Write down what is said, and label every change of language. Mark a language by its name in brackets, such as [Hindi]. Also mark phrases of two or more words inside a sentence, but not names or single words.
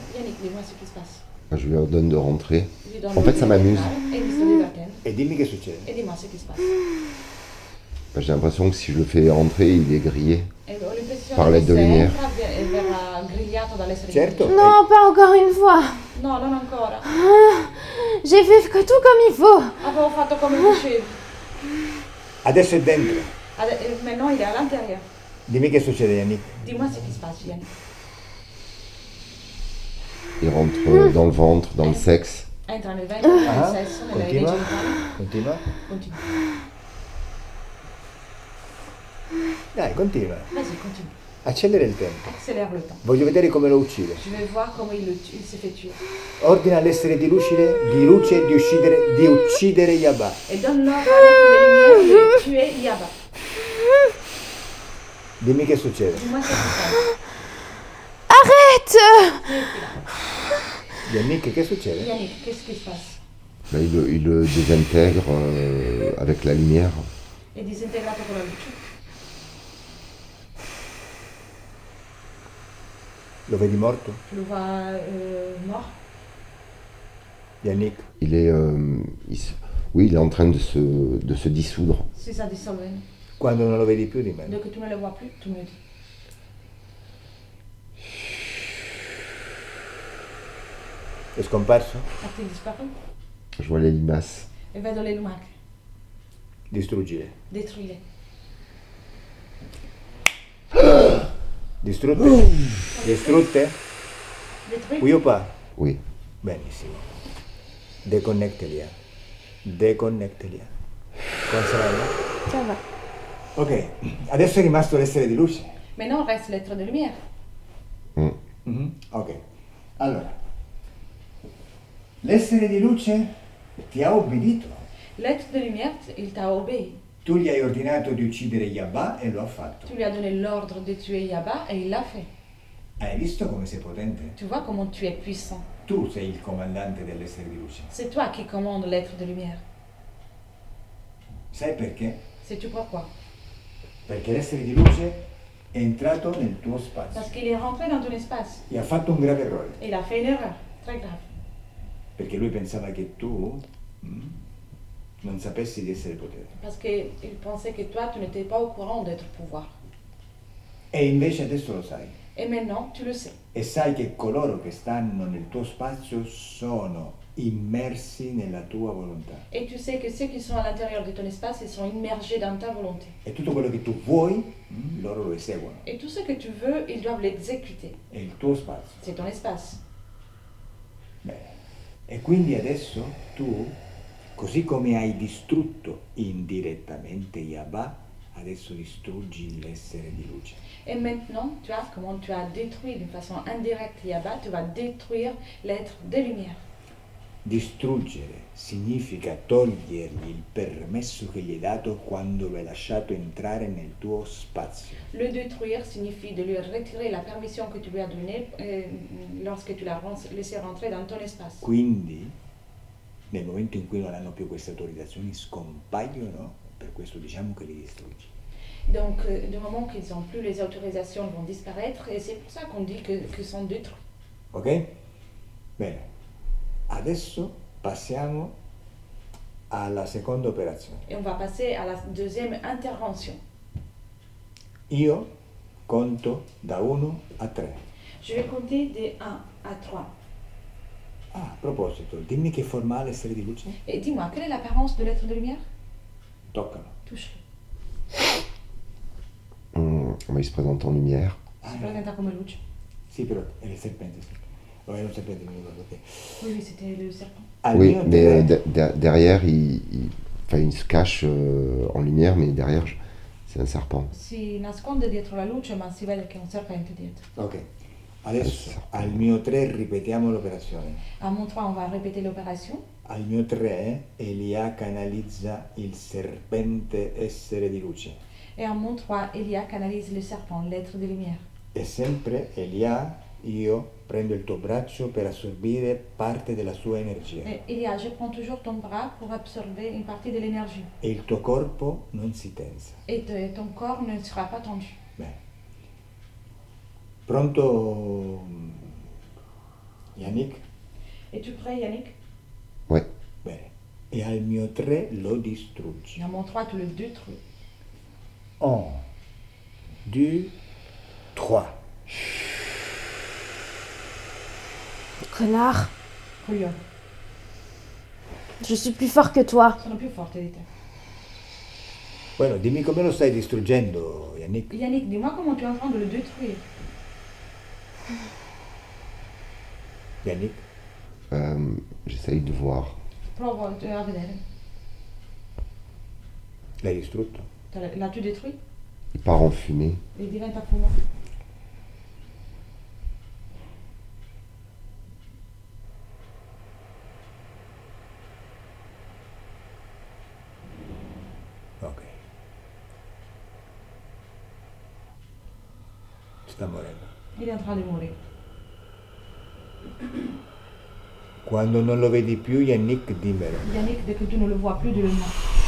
[French] Yannick, dis-moi ce qui se passe. Je lui ordonne de rentrer. [Italian] Gli do [French] En fait, ça m'amuse. [Italian] E mi sto divertendo. E dimmi che succede. [French] E dis-moi ce qui se passe. J'ai l'impression que si je le fais rentrer, il est grillé. [Italian] E ho l'impressione [French] Par l'aide [Italian] che [French] de se lumière. [Italian] entra verrà grigliato dall'essere Certo. di [French] Non, pas encore une fois. [Italian] luce. No, non ancora. [French] J'ai fait que tout comme il faut. [Italian] Avevo fatto come dicevi. Adesso è dentro. [French] Maintenant il est à l'intérieur. [Italian] Dimmi che succede, Yannick. [French] Dis-moi ce qui se passe, Yannick. Il rentre dans le ventre, dans le sexe. [Italian] Entra nel ventre, nel Ah, sesso, nei continua. genitali. Continua. Continua. Dai, continua. [French] Vas-y, continue. [Italian] Accelera il tempo. [French] Accélère le temps. [Italian] Voglio vedere come lo uccide. [French] Je vais voir comment il se fait tuer. [Italian] Ordina all'essere di luce di uccidere Yabba. [French] Et donne l'ordre à l'être de lumière de tuer Yaba. [Italian] Dimmi che succede. [French] Dis-moi ce qui se passe. Arrête. [Italian] Yannick, che succede? [French] Yannick, qu'est-ce qui se passe? Là, il le désintègre avec la lumière. [Italian] È disintegrato con la luce. Lo vedi morto? [French] Tu le vois mort. Yannick? Il est, oui, il est en train de se dissoudre. [Italian] Si ça dissolve. Quando non lo vedi più dimmelo. [French] Dès que tu ne le vois plus, tu me le dis. [Italian] È scomparso? [French] A-t-il disparu? Je vois les limaces. [Italian] E vedo le lumache. Distruggile. [French] Détruis-les. [Italian] Distrutte? Distrutte? [French] Détruis? Oui o pas? Oui. [Italian] Benissimo. Deconnecteli. Deconnecteli. Come saranno? [French] Ça va. [Italian] Ok, adesso è rimasto l'essere di luce. [French] Maintenant, reste l'être de lumière. Mm. [Italian] Mhm, ok, allora. L'essere di luce ti ha obbedito. [French] L'être de lumière, il t'a obéi. [Italian] Tu gli hai ordinato di uccidere Yabba e lo ha fatto. [French] Tu lui as donné l'ordre de tuer Yaba et il l'a fait. [Italian] Hai visto come sei potente? [French] Tu vois comment tu es puissant. [Italian] Tu sei il comandante dell'essere di luce. [French] C'est toi qui commandes l'être de lumière. [Italian] Sai perché? [French] Sais-tu pourquoi? [Italian] Perché l'essere di luce è entrato nel tuo spazio [French] Parce qu'il est rentré dans ton espace. [Italian] e ha fatto un grave errore. [French] Et il a fait une erreur, très grave. [Italian] Perché lui pensava che tu non sapessi di essere potere. [French] Parce qu'il pensait que toi, tu n'étais pas au courant d'être pouvoir. [Italian] E invece adesso lo sai. [French] Et maintenant, tu le sais. [Italian] E sai che coloro che stanno nel tuo spazio sono immersi nella tua volontà. [French] Et tu sais que ceux qui sont à l'intérieur de ton espace, ils sont immergés dans ta volonté. [Italian] E tutto quello che tu vuoi, loro lo eseguono. [French] Et tout ce que tu veux, ils doivent l'exécuter. [Italian] È il tuo spazio. [French] C'est ton espace. [Italian] Bene. E quindi adesso tu, così come hai distrutto indirettamente Yabba, adesso distruggi l'essere di luce. [French] Et maintenant, tu vois comment tu as détruit d'une façon indirecte Yaba, tu vas détruire l'être de lumière. [Italian] Distruggere significa togliergli il permesso che gli hai dato quando lo hai lasciato entrare nel tuo spazio. [French] Le détruire signifie de lui retirer la permission que tu lui as donnée lorsque tu l'as laissé rentrer dans ton espace. [Italian] Quindi, nel momento in cui non hanno più queste autorizzazioni, scompaiono, per questo diciamo che li distruggi. [French] Donc, du moment qu'ils n'ont plus les autorisations, ils vont disparaître, et c'est pour ça qu'on dit que sont détruits. [Italian] Ok? Bene. Adesso passiamo alla seconda operazione. [French] Et on va passer à la deuxième intervention. [Italian] Io conto da 1 a 3. [French] Je vais compter de 1 à 3. [Italian] Ah, a proposito, dimmi che forma ha l'essere di luce? [French] Et dis-moi, quelle est l'apparence de l'être de lumière? [Italian] Toccalo. [French] Touche-le. Il se présente en lumière. [Italian] Si presenta come luce. Sì, però è il serpente. Sì. Oh, è un serpente, mi ricordo. Ok. [French] Oui, oui, c'était le serpent. [Italian] Al [French] Oui, [Italian] mio [French] mais [Italian] tre- [French] derrière, enfin, il se cache en lumière, mais derrière, c'est un serpent. [Italian] Si nasconde dietro la luce, ma si vede che è un serpente dietro. Ok. Adesso al mio 3 ripetiamo l'operazione. [French] À mon 3, on va répéter l'opération. [Italian] Al mio 3 Elia canalizza il serpente essere di luce. [French] Et à mon 3, Elia canalise le serpent, l'être de lumière. [Italian] E sempre Elia, io prendo il tuo braccio per assorbire parte della sua energia. [French] Et Elia, je prends toujours ton bras pour absorber une partie de l'énergie. [Italian] E il tuo corpo non si tensa. [French] Et ton corps ne sera pas tendu. [Italian] Bene. Pronto, Yannick? [French] Es-tu prêt, Yannick? Ouais. [Italian] Bene. E al mio 3 lo distruggi. [French] Et à mon 3, tu le détruis. 1, 2, 3. Connard, [Italian] Coglione. [French] je suis plus fort que toi. [Italian] Sono più forte di te. Bueno, dimmi come lo stai distruggendo, Yannick. [French] Yannick, dis-moi comment tu es en train de le détruire. Yannick? J'essaye de voir. [Italian] Provo a vedere. L'hai distrutto? [French] L'as-tu détruit? Il part en fumée. [Italian] E diventa fumo. Ok. Sta morendo. [French] Il est en train de mourir. [Italian] Quando non lo vedi più, Yannick, dimmelo. [French] Yannick, dès que tu ne le vois plus, dis-le moi.